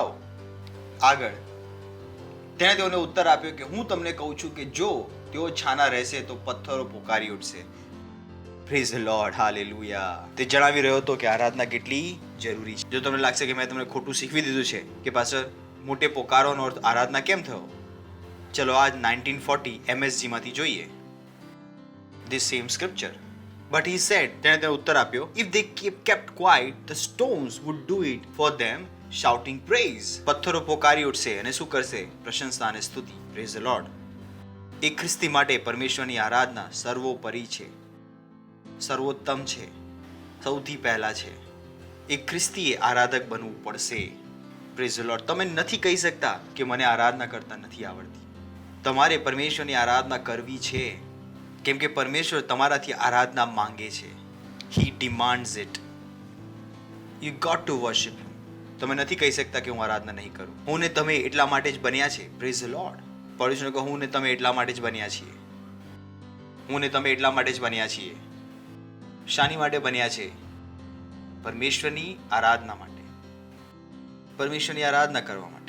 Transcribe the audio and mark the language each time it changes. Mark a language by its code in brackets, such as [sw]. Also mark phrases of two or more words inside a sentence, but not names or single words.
[gu] આગળ તેણે તેઓને ઉત્તર આપ્યો કે હું તમને કહું છું કે જો તેઓ છાના રહેશે તો પથ્થરો પોકારી ઉઠશે. [en] Praise the Lord. Hallelujah. [gu] તે જણાવી રહ્યો હતો કે આરાધના કેટલી જરૂરી છે. જો તમને લાગશે કે મેં તમને ખોટું શીખવી દીધું છે કે પાછળ મોટે પોકારોનો અર્થ આરાધના કેમ થયો, ચલો આજ 1940 MSG માંથી જોઈએ. [en] This same scripture. But he said, [gu] તેણે તેને ઉત્તર આપ્યો, [en] if they kept quiet, the stones would do it for them, shouting praise. [gu] પથ્થરો પોકારી ઉઠશે અને શું કરશે? પ્રશંસા અને સ્તુતિ. [en] Praise the Lord. [gu] એક ખ્રિસ્તી માટે પરમેશ્વરની આરાધના સર્વોપરી છે, સર્વોત્તમ છે, સૌથી પહેલા છે. એક ખ્રિસ્તીએ આરાધક બનવું પડશે. [en] Praise the Lord. [gu] તમે નથી કહી શકતા કે મને આરાધના કરતા નથી આવડતી. તમારે પરમેશ્વરની આરાધના કરવી છે, કેમ કે પરમેશ્વર તમારાથી આરાધના માંગે છે. [en] He demands it. You got to worship him. [gu] તમે નથી કહી શકતા કે હું આરાધના નહીં કરું. હું ને તમે એટલા માટે જ બન્યા છે. [en] Praise the Lord. [gu] પડોશીને કહો, હું ને તમે એટલા માટે જ બન્યા છીએ. હું ને તમે એટલા માટે જ બન્યા છીએ. શાની માટે બન્યા છે? પરમેશ્વરની આરાધના માટે, પરમેશ્વરની આરાધના કરવા માટે.